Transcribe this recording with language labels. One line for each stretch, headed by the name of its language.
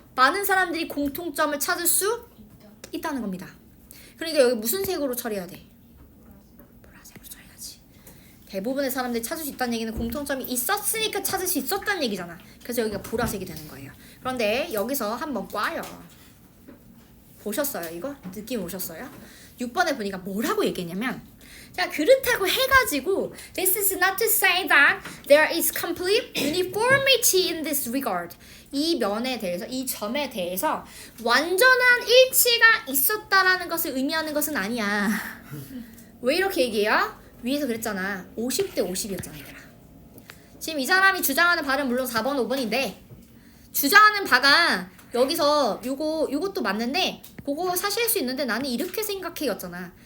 Korean: 많은 사람들이 공통점을 찾을 수 있다는 겁니다. 그러니까 여기 무슨 색으로 처리해야 돼? 보라색으로 처리하지. 대부분의 사람들이 찾을 수 있다는 얘기는 공통점이 있었으니까 찾을 수 있었다는 얘기잖아. 그래서 여기가 보라색이 되는 거예요. 그런데 여기서 한번 꽈요. 보셨어요 이거? 느낌 오셨어요? 6번에 보니까 뭐라고 얘기했냐면 자 그렇다고 해가지고
English: This is not to say that there is complete uniformity in this regard.
Korean: 이 면에 대해서 이 점에 대해서 완전한 일치가 있었다라는 것을 의미하는 것은 아니야. 왜 이렇게 얘기해요? 위에서 그랬잖아. 50대 50이었잖아 얘들아. 지금 이 사람이 주장하는 바는 물론 4번 5번인데 주장하는 바가 여기서 요것도 맞는데 그거 사실 수 있는데 나는 이렇게 생각해였잖아.